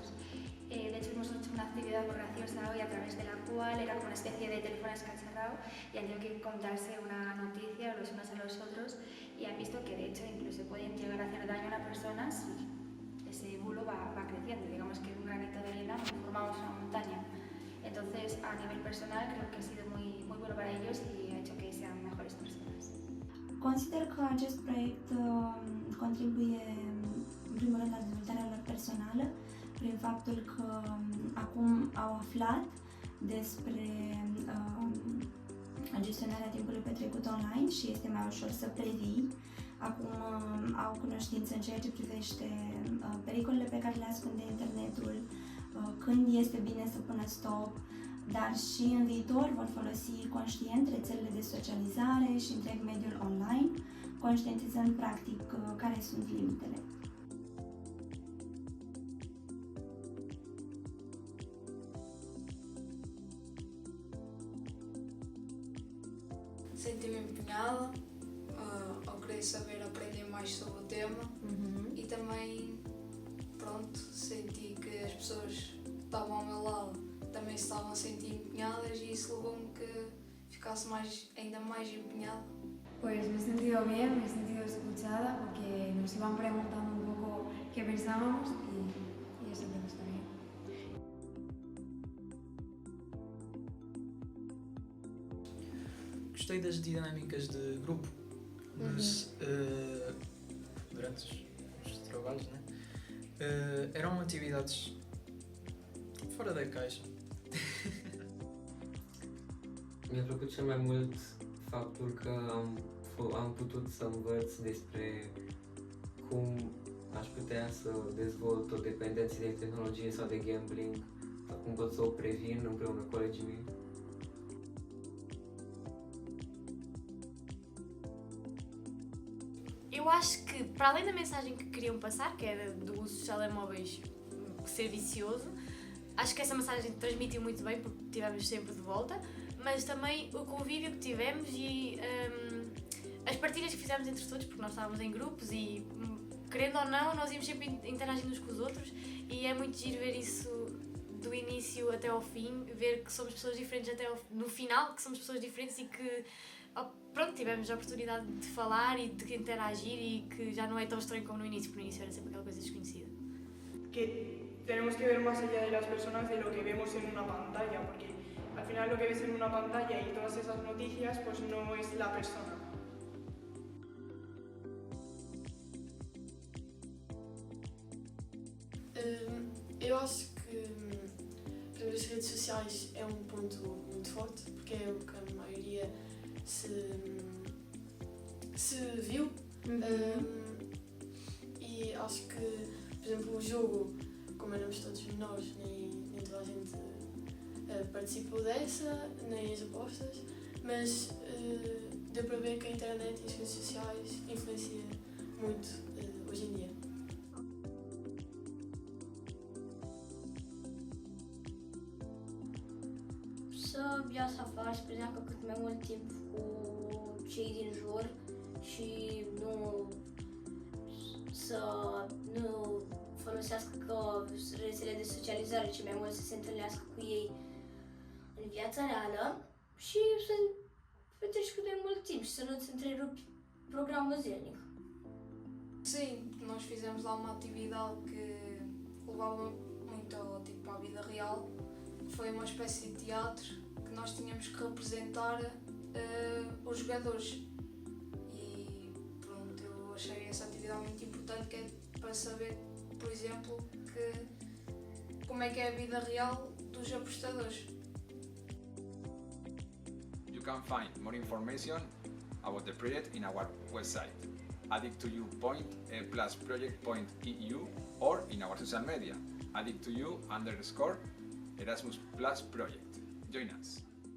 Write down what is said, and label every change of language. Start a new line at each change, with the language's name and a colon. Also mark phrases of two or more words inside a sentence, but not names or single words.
Spanish: De hecho hemos hecho una actividad muy graciosa hoy a través de la cual era como una especie de teléfono escacharrado y han tenido que contarse una noticia los unos a los otros y han visto que de hecho incluso pueden llegar a hacer daño a una persona si ese bulo va creciendo, digamos que un granito de arena formamos una montaña. Entonces, a nivel personal, creo que ha sido muy bueno para ellos y ha hecho que sean mejores personas.
Romanian: Consider că acest proiect contribuie, în primul rând, la dezvoltarea lor personală, prin faptul că acum au aflat despre gestionarea timpului petrecut online și este mai ușor să previi. Acum au cunoștință în ceea ce privește pericolele pe care le ascunde internetul, când este bine să pună stop, dar și în viitor vor folosi conștient rețelele de socializare și întreg mediul online, conștientizând practic care sunt limitele.
Portuguese: Senti-me empenhada ao querer saber, aprender mais sobre o tema e também, pronto, senti que as pessoas que estavam ao meu lado também se estavam a sentir empenhadas e isso levou-me que ficasse ainda mais empenhada.
Spanish: Pues me he sentido bien, me he sentido escuchada porque nos iban preguntando un poco qué pensábamos y eso me gusta bien.
Portuguese: Gostei das dinâmicas de grupo durante os trabalhos, né? Eram atividades fora da caixa.
Romanian: Mi-a plăcut cel mai mult faptul că am putut să învăț despre cum aș putea să dezvolt o dependență de tehnologie sau de gambling, sau cum pot să o previn împreună cu colegii mei.
Portuguese: Eu acho que, para além da mensagem que queriam passar, que era do uso dos telemóveis ser vicioso, acho que essa mensagem transmitiu muito bem, porque tivemos sempre de volta, mas também o convívio que tivemos e as partilhas que fizemos entre todos, porque nós estávamos em grupos e, querendo ou não, nós íamos sempre interagindo uns com os outros e é muito giro ver isso do início até ao fim, ver que somos pessoas diferentes até no final, que somos pessoas diferentes e que pronto, tivemos a oportunidade de falar e de interagir e que já não é tão estranho como no início, porque no início era sempre aquela coisa desconhecida.
Spanish: Que tenemos que ver más allá de las personas de lo que vemos en una pantalla, porque al final lo que ves en una pantalla y todas esas noticias pues no es la persona.
Portuguese: Eu acho que as redes sociais é um ponto muito forte, porque é o que a maioria se viu. E acho que, por exemplo, o jogo, como éramos todos menores, nem toda a gente participou dessa, nem as apostas, mas deu para ver que a internet e as redes sociais influenciam muito hoje em dia.
Romanian: Să iasă afară, să petreacă cât mai mult timp cu cei din jur și nu folosească rețele de socializare, ci mai mult să se întâlnească cu ei în viața reală și să petreci cât mai mult timp și să nu-ți întrerupi programul zilnic.
Portuguese: Sim, nós fizemos lá uma atividade que levava muito tipo, à vida real. Foi uma espécie de teatro que nós tínhamos que representar os jogadores. E pronto, eu achei essa atividade muito importante, que é para saber, por exemplo, como é que é a vida real dos apostadores.
English: You can find more information about the project in our website, addicttoyou.plusproject.eu, or in our social media, addicttoyou_Erasmus Plus Project. Join us.